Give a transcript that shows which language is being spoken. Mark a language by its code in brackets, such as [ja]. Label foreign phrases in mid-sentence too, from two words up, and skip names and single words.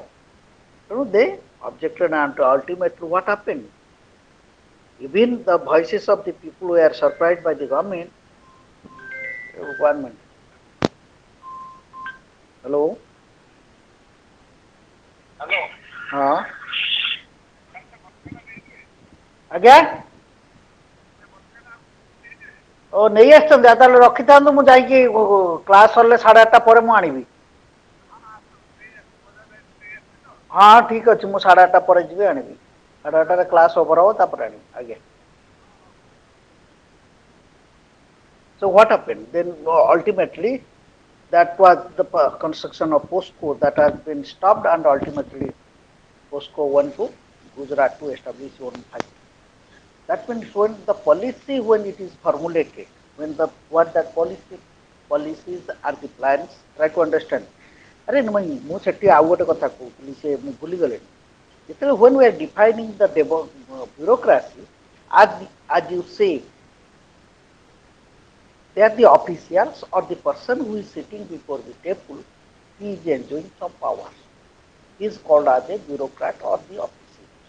[en] So they objected, and ultimately what happened? Even the voices of the people were surprised by the government. 1 minute. Hello? Hello? [or] हाँ ଆଜ୍ଞା ଓ ନେଇ ଆସିଛନ୍ତି ତାହେଲେ ରଖିଥାନ୍ତୁ ମୁଁ ଯାଇକି କ୍ଲାସ୍ ସରିଲେ 8:30 ପରେ ମୁଁ ଆଣିବି ହଁ ଠିକ୍ ଅଛି ମୁଁ 8:30 ପରେ ଯିବି ଆଣିବି 8:30ରେ [en] class over [or] ହେବ ତାପରେ ଆଣିବି ଆଜ୍ଞା [en] So what happened? Then ultimately that was the construction of POSCO that has been stopped and ultimately POSCO went to Gujarat to establish own factory. That means when the policy, when it is formulated, when the what that policies are the plans, try to understand. अरे [or] ମୁଁ ସେଠି ଆଉ ଗୋଟେ କଥା କହୁଥିଲି ସେ ମୁଁ ଭୁଲିଗଲିଣି ଯେତେବେଳେ [en] when we are defining the bureaucracy as you say they are the officials or the person who is sitting before the table, he is enjoying some powers. He is called as a bureaucrat or the officials.